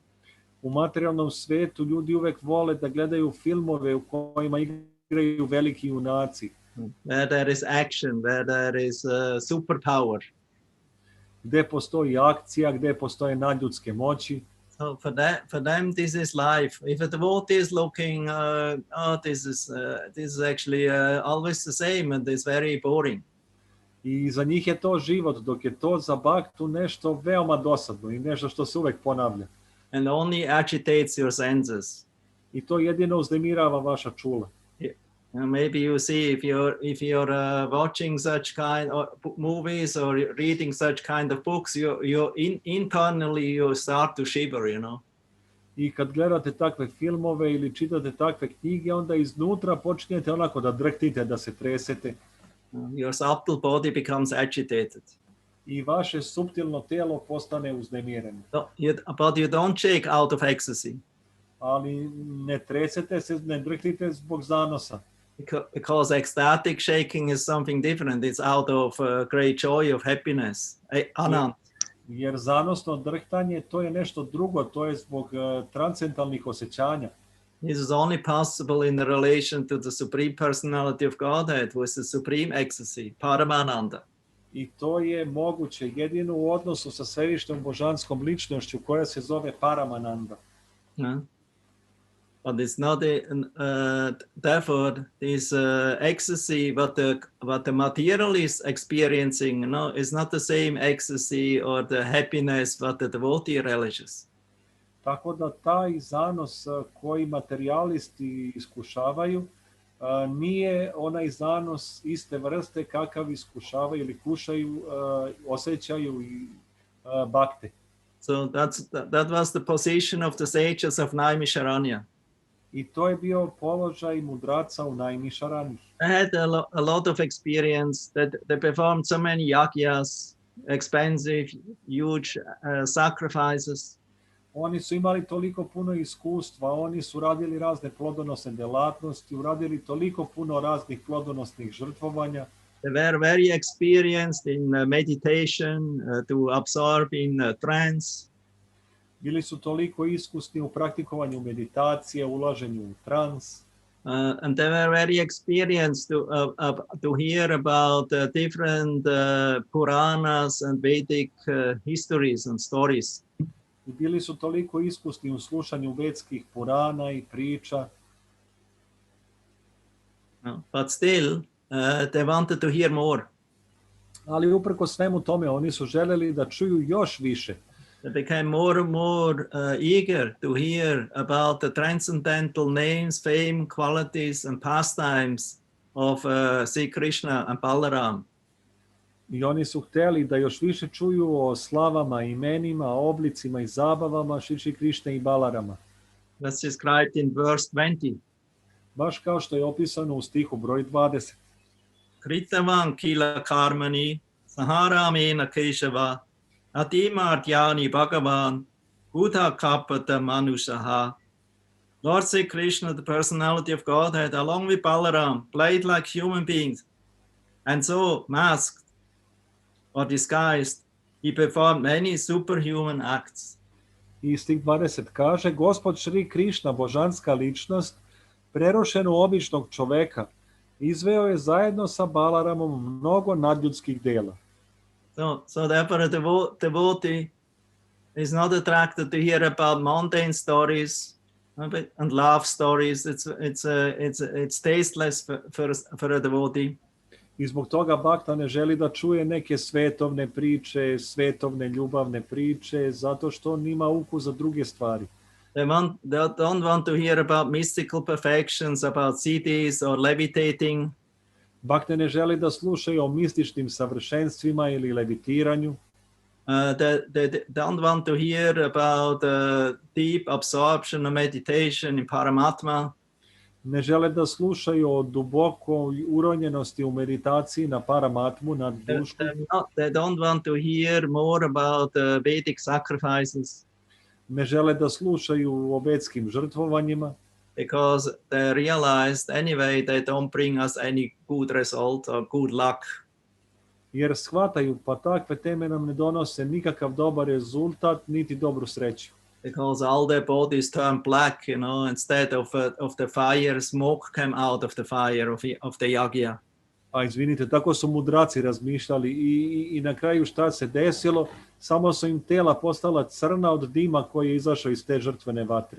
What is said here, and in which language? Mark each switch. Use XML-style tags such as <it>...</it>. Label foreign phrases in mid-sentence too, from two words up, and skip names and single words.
<sr>U materijalnom svetu ljudi uvek vole da gledaju filmove u kojima igraju veliki junaci.</sr> <en>Where there is action, where there is superpower.</en> <sr>Gde postoji akcija, gde postoje nadljudske moći.</sr> <en>So for them, this is life. If a devotee is looking, this is actually always the same and it's very boring.</en> <sr>I za njih je to život, dok je to za baktu nešto veoma dosadno i nešto što se uvek ponavlja.</sr> <en>And only agitates your senses.</en> <sr>I to jedino uznemirava vaša čula.</sr> <en>Maybe you see if you're watching such kind of movies or reading such kind of books, internally you start to shiver, you know.</en> <sr>I kad gledate takve filmove ili čitate takve knjige, onda iznutra počinjete onako da drhtite, da se tresete.</sr> <en>Your subtle body becomes agitated.</en> <sr>I vaše suptilno tijelo postane uznemireno.</sr> <en>But you don't shake out of ecstasy.</en> <sr>Ali ne tresete se, ne drhtite zbog zanosa.</sr> <en>Because ecstatic shaking is something different. It's out of great joy, of happiness. Anand.</en> <sr>Jer zanosno drhtanje, to je nešto drugo, to je zbog transcendentalnih osjećanja.</sr> <en>This is only possible in relation to the Supreme Personality of Godhead, who is the supreme ecstasy, Paramananda.</en> <sr>I to je moguće jedino u odnosu sa svevišnjom božanskom ličnošću koja se zove Paramananda.</sr> <en>But it's not therefore this ecstasy what the materialist experiencing, no, is not the same ecstasy or the happiness what the devotee relishes.</en> <sr>Tako da taj zanos koji materijalisti iskušavaju nije onaj zanos iste vrste kakav iskušavaju ili kušaju, osjećaju i bakte.</sr> <en>So that was the position of the sages of Naimisharanya.</en> <sr>I to je bio položaj mudraca u Naimisharani.</sr> <en>They had a lot of experience that they performed so many yagyas, expensive, huge sacrifices.</en> <sr>Oni su imali toliko puno iskustva, oni su radili razne plodonosne delatnosti, uradili toliko puno raznih plodonosnih žrtvovanja.</sr> <en>They were very experienced in meditation, to absorb in trance.</en> <sr>Bili su toliko iskusni u praktikovanju meditacije, ulaženju u trans.</sr> <en>And they were very experienced to hear about different Puranas and Vedic histories and stories.</en> <sr>I bili su toliko iskusni u slušanju vedskih Purana i priča.</sr> <en>But still, they wanted to hear more.</en> <sr>Ali uprkos svemu tome, oni su želeli da čuju još više.</sr> <en>They became more and more eager to hear about the transcendental names, fame, qualities, and pastimes of Sri Krishna and Balaram.</en> <sr>I oni su hteli da još više čuju o slavama, imenima, oblicima i zabavama Šri Krišne i Balarama.</sr> <en>That's described in verse 20.</en> <sr>Baš kao što je opisano u stihu broj 20.</sr> <sa>Kritavan kila karmani, saharamena keshava, Atimartyani Bhagavan, Buddha Kapata Manushaha.</sa> <en>Lord Sri Krishna, the personality of Godhead, along with Balaram, played like human beings, and so masked or disguised, he performed many superhuman acts.</en> <sr>I stih 20 kaže, Gospod Šri Krišna, božanska ličnost, prerošen u običnog čoveka, izveo je zajedno sa Balaramom mnogo nadljudskih dela.</sr> <en>So therefore a devotee is not attracted to hear about mundane stories and love stories. It's tasteless for a devotee.</en> <sr>I zbog toga bakta ne želi da čuje neke svetovne priče, svetovne ljubavne priče, zato što on ima ukus za druge stvari.</sr> <en>They don't want to hear about mystical perfections, about siddhis or levitating.</en> <sr>Bakte ne želi da slušaju o mističnim savršenstvima ili levitiranju.</sr> <en>They don't want to hear about deep absorption or meditation in Paramatma.</en> <sr>Ne žele da slušaju o dubokoj uronjenosti u meditaciji na Paramatmu, na dušu.</sr> <en>They don't want to hear more about Vedic sacrifices.</en> <sr>Ne žele da slušaju o vedskim žrtvovanjima.</sr> <en>Because they realized anyway they don't bring us any good result or good luck.</en> <sr>Jer shvataju, pa takve teme nam ne donose nikakav dobar rezultat, niti dobru sreću.</sr> <en>Because all their bodies turn black, you know, instead of the fire, smoke came out of the fire of the yagya.</en> <sr>A izvinite, tako su mudraci razmišljali i na kraju šta se desilo, samo su im tela postala crna od dima koji je izašao iz te žrtvene vatre.</sr>